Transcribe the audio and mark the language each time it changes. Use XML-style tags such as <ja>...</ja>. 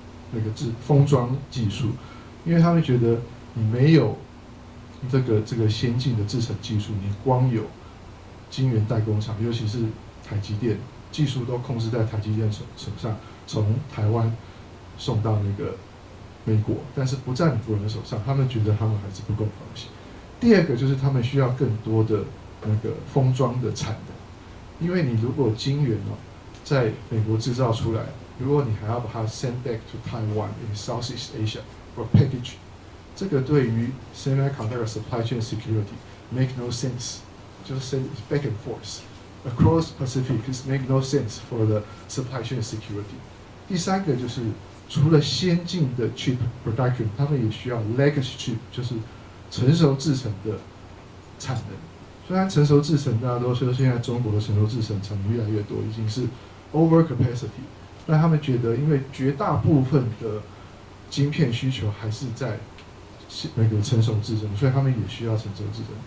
<zh>那个封装技术，因为他们觉得你没有这个先进的制程技术，你光有晶圆代工厂，尤其是台积电，技术都控制在台积电手上，从台湾送到那个美国，但是不在美国人的手上，他们觉得他们还是不够放心。第二个就是他们需要更多的那个封装的产能，因为你如果晶圆在美国制造出来，如果你还要把它</zh> <en>send back to Taiwan in Southeast Asia for package，</en> <zh>这个对于</zh> <en>semiconductor supply chain security make no sense，</en> <zh>就是</zh> <en>send back and forth across Pacific is make no sense for the supply chain security。</en> <zh>第三个就是除了先进的 chip production， 他们也需要 legacy chip， 就是成熟制程的产能。虽然成熟制程大家都说现在中国的成熟制程产能越来越多，已经是 over capacity， 但他们觉得因为绝大部分的晶片需求还是在那个成熟制程，所以他们也需要成熟制程。</zh>